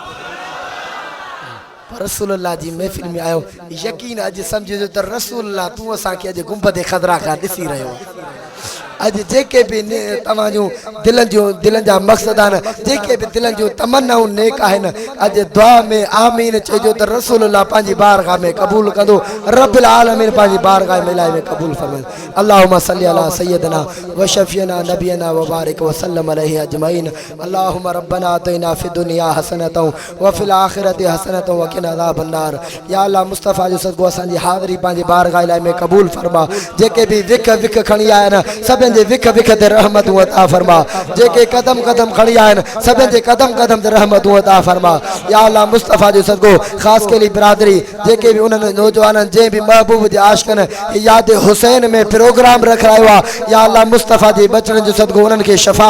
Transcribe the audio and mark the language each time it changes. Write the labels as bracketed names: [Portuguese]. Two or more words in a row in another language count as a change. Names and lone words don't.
[Sindhi] रसूलुल्लाह जी महफ़िल में आयो यकीन अॼु सम्झिजो त रसूलुल्लाह तूं असांखे अॼु गुंबद ख़ज़रा खां ॾिसी रहियो अॼु जेके बि तव्हांजूं दिलनि जा मक़सद आहिनि जेके बि दिलनि जूं तमन्नाऊं नेक आहिनि अॼु दुआ में आमीन चइजो त रसूलुल्लाह पंहिंजी बारगाह में क़बूल कंदो [Arabic] رب العالمين [Sindhi] पंहिंजी बारगाह में क़बूल फरमाए अल्लाहुम्मा [Arabic] صل على سيدنا وشفيعنا نبينا وبارك وسلم عليه أجمعين اللهم ربنا آتنا في الدنيا حسنة وفي الآخرة حسنة وقنا عذاب النار [Sindhi] या अल्लाह मुस्तफ़ा जो सदको असांजी हाज़िरी पंहिंजी बारगाह में क़बूल फरमा जेके बि विख खणी आया आहिनि सभिनि जे विख ते रहमतूं अता फरमा जेके कदम खणी आया आहिनि सभिनि जे कदम ते रहमतूं अता फरमा या अल्लाह मुस्तफ़ा जो सदको ख़ासि कली बिरादरी जेके बि उन्हनि नौजवाननि जंहिं बि महबूब जे आशिक़नि यादि हुसैन में प्रोग्राम रखायो आहे या अल्लाह मुस्तफ़ा जे बचड़नि जो सदको उन्हनि खे शफ़ा